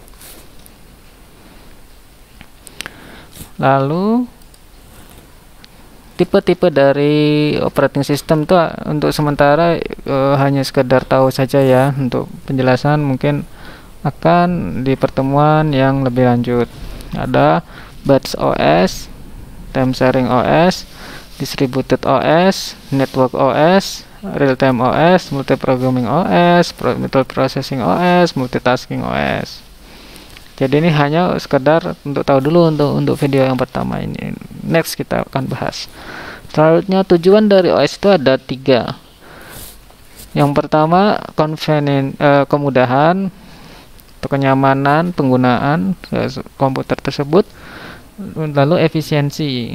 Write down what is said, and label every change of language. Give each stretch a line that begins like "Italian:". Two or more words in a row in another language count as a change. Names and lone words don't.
Indonesian: Lalu tipe-tipe dari
English: operating system
Indonesian: itu untuk sementara hanya sekedar tahu saja ya. Untuk penjelasan mungkin akan di pertemuan yang lebih lanjut. Ada
English: batch OS, time sharing OS, distributed OS, network OS, real time OS, multiprogramming OS, multiprocessing OS, multitasking OS.
Indonesian: Jadi ini hanya sekedar untuk tahu dulu untuk video yang pertama ini. Next kita akan bahas. Selanjutnya, tujuan dari OS itu ada 3. Yang pertama, kemudahan atau kenyamanan penggunaan komputer tersebut, lalu efisiensi.